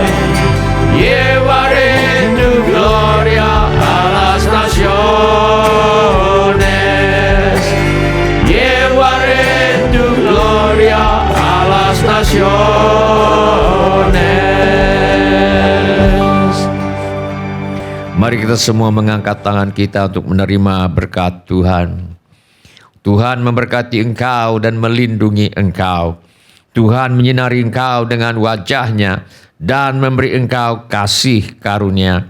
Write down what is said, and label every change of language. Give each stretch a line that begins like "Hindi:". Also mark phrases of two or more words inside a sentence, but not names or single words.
Spanish: Llevaré tu gloria a las naciones. Llevaré tu gloria a las naciones.
Indonesian: Mari kita semua mengangkat tangan kita untuk menerima berkat Tuhan. Tuhan memberkati engkau dan melindungi engkau. Tuhan menyinari engkau dengan wajah-Nya dan memberi engkau kasih karunia.